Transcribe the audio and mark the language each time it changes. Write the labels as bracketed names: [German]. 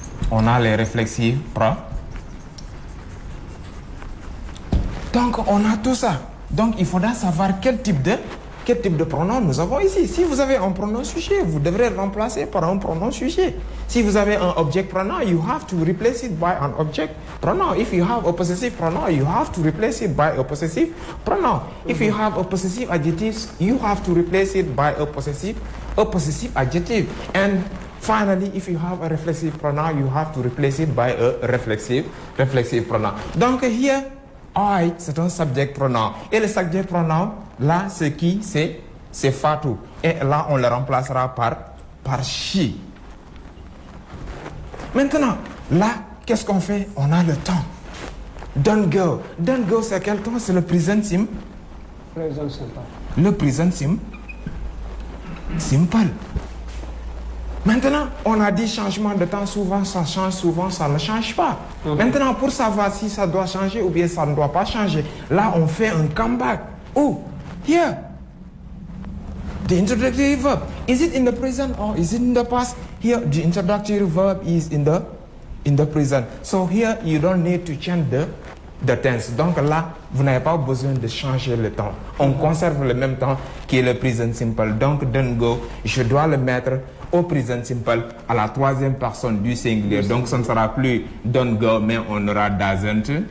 [French] On a les réflexives. Donc, on a tout ça. Donc, il faudra savoir quel type de pronom nous avons ici. Si vous avez un pronom sujet, vous devrez le remplacer par un pronom sujet. Si vous avez un [English] object pronoun, you have to replace it by an object pronoun. If you have a possessive pronoun, you have to replace it by a possessive pronoun. If you have a possessive adjective, you have to replace it by a possessive adjective. And finally, if you have a reflexive pronoun, you have to replace it by a reflexive pronoun. [French] Donc, [English] here, I, [French] c'est un subject pronoun. Et le subject pronoun, là, c'est qui? C'est Fatou. Et là, on le remplacera par she. Maintenant, là, qu'est-ce qu'on fait? On a le temps. [English] Don't go. Don't go, [French] c'est quel temps? C'est le present simple. [English] Present simple. [French] Le present simple. Maintenant, on a dit changement de temps, souvent ça change, souvent ça ne change pas. Maintenant, pour savoir si ça doit changer ou bien ça ne doit pas changer, là, on fait un comeback. [English] Oh, here, the introductory verb, is it in the present or is it in the past? Here, the introductory verb is in the present. So here, you don't need to change the tense. [French] Donc là, vous n'avez pas besoin de changer le temps. On conserve le même temps qui est le present simple. Donc, [English] don't go, [French] je dois le mettre au present simple à la troisième personne du singulier. Donc, ce ne sera plus [English] don't go, [French] mais on aura doesn't